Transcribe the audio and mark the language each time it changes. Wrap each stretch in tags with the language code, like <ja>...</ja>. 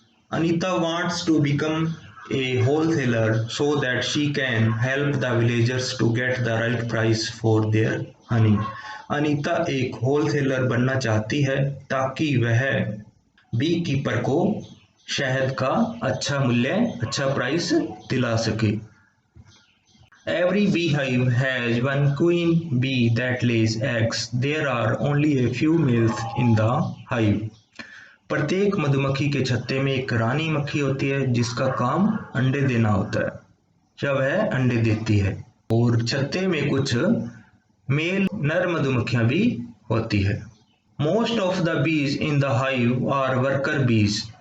<en>Anita wants to become a wholesaler so that she can help the villagers to get the right price for their honey.</en> <hi>Anita एक wholesaler बनना चाहती है ताकि वह bee keeper को शहद का अच्छा मूल्य, अच्छा प्राइस दिला सके।</hi> <en>Every beehive has one queen bee that lays eggs. There are only a few males in the hive.</en> <hi>प्रत्येक मधुमक्खी के छत्ते में एक रानी मक्खी होती है जिसका काम अंडे देना होता है या वह अंडे देती है। और छत्ते में कुछ मेल नर मधुमक्खियां भी होती है।</hi> <en>Most of the bees in the hive are worker bees.</en>